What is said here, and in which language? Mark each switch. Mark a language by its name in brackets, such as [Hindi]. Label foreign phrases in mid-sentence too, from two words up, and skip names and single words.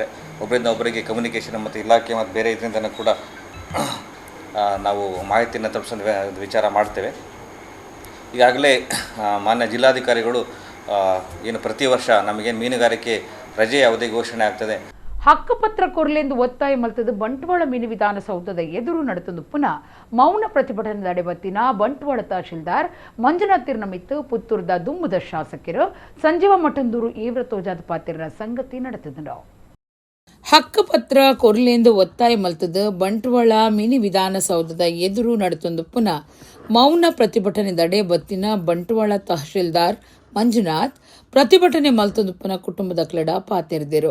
[Kannada] ಒಬ್ಬರಿಂದ ಒಬ್ಬರಿಗೆ ಕಮ್ಯುನಿಕೇಷನ್ ಮತ್ತು ಇಲಾಖೆ ಮತ್ತು ಬೇರೆ ಇದರಿಂದ ಕೂಡ ನಾವು ಮಾಹಿತಿಯನ್ನು ತಲುಪಿಸೋ ವಿಚಾರ ಮಾಡ್ತೇವೆ. ಈಗಾಗಲೇ ಮಾನ್ಯ ಜಿಲ್ಲಾಧಿಕಾರಿಗಳು ಏನು ಪ್ರತಿ ವರ್ಷ ನಮಗೇನು ಮೀನುಗಾರಿಕೆ ರಜೆ ಅವಧಿ ಘೋಷಣೆ ಆಗ್ತದೆ [Tulu] ಹಕ್ಕುಪತ್ರ ಕೊರಲೆಂದು ಒತ್ತಾಯ ಮಲ್ತದು ಬಂಟ್ವಾಳ ಮಿನಿ ವಿಧಾನಸೌಧದ ಎದುರು ನಡೆತಂದು ಪುನಃ ಮೌನ ಪ್ರತಿಭಟನೆ ನಡೆಬತ್ತಿನ ಬಂಟ್ವಾಳ ತಹಶೀಲ್ದಾರ್ ಮಂಜುನಾಥ್ ಮಿತ್ತು ಪುತ್ತೂರದ ದುಂಬುದ ಶಾಸಕರು ಸಂಜೀವ ಮಠಂದೂರು ಈವ್ರ ತೋಜಾದ ಪಾತ್ರರ ಸಂಗತಿ ನಡೆತಿದ್ರು. ಹಕ್ಕುಪತ್ರ ಕೊರಲೆಂದು ಒತ್ತಾಯ ಮಲ್ತದು ಬಂಟ್ವಾಳ ಮಿನಿ ವಿಧಾನಸೌಧದ ಎದುರು ನಡೆತಂದು ಪುನಃ ಮೌನ ಪ್ರತಿಭಟನೆ ನಡೆಬತ್ತಿನ ಬಂಟ್ವಾಳ ತಹಶೀಲ್ದಾರ್ ಮಂಜುನಾಥ್ ಪ್ರತಿಭಟನೆ ಮಲ್ತಂದು ಪುನಃ ಕುಟುಂಬದ ಕ್ಲಡ ಪಾತೆರ್ದಿರು.